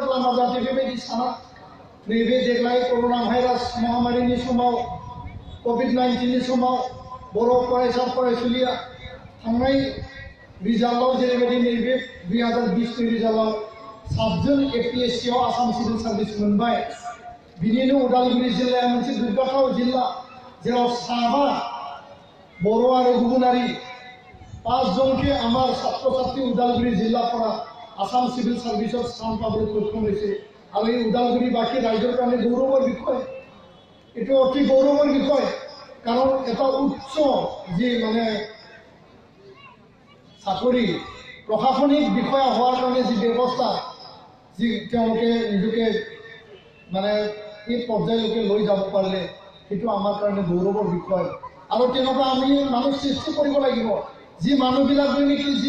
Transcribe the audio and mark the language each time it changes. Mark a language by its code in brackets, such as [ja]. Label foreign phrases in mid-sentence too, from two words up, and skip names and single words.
[brx] लामा जाहाथे बेबायदि साना नैबे देग्लाय कर'ना भाइरास महामारिनि समाव कभिड-19नि समाव बर' फरायसा फरायसुलिया थांनाय रिजाल्टआव जेरैबायदि नैबे 2020नि रिजाल्टआव 7 जन एपीएससीआव आसाम सिभिल सार्भिस मोनबाय बिनिनो उदालगुरि जिल्लाया मोनसे गोग्गाथाव जिल्ला जेराव 7 बर' आरो गुबुनारि 5 [as] जनকে আমার ছাত্রছাত্রী উদালগুৰি জিলাৰ পৰা আসাম সিভিল সার্ভিসত স্থান পাবলৈ সক্ষম হৈছে আৰু এই উদালগুৰিবাসী ৰাইজৰ কাৰণে গৌৰৱৰ বিষয় এইটো অতি গৌৰৱৰ বিষয় কাৰণ এটা উচ্চ যি মানে চাকৰি প্ৰশাসনিক বিষয়া হোৱাৰ কাৰণে যি ব্যৱস্থা যি তেওঁলোকে নিজকে মানে এই পৰ্যায়লৈকে লৈ যাব পাৰিলে সেইটো আমাৰ কাৰণে গৌৰৱৰ বিষয় আৰু তেনেকুৱা আমি মানুহ সৃষ্টি কৰিব লাগিব যি মানুহবিলাকে নেকি যি